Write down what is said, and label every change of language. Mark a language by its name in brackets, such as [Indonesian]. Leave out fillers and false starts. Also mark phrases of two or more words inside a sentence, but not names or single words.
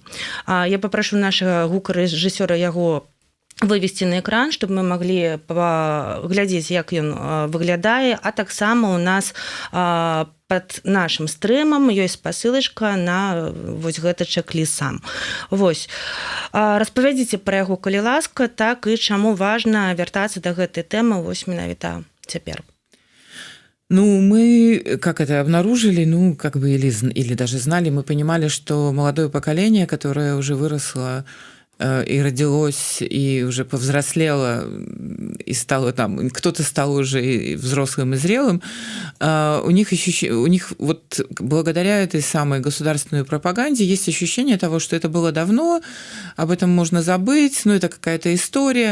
[Belarusian] Я папрашу нашага гукарэжысёра яго вывесці на экран, чтобы мы маглі паглядзець, як ён выглядае, а таксама у нас пад нашым стрымам ёсць спасылачка на вось гэты чек-ліст сам. Вось. Распавядзіце пра яго, калі ласка, так і чаму важна вяртацца да гэтай тэмы вось менавіта цяпер. [Russian] Ну, мы, как это обнаружили, или даже знали, мы понимали, что молодое поколение, которое уже выросло и родилось, и уже повзрослело, и стало там, кто-то стал уже и взрослым и зрелым, у них вот благодаря этой самой государственной пропаганде есть ощущение того, что это было давно, об этом можно забыть, это какая-то история.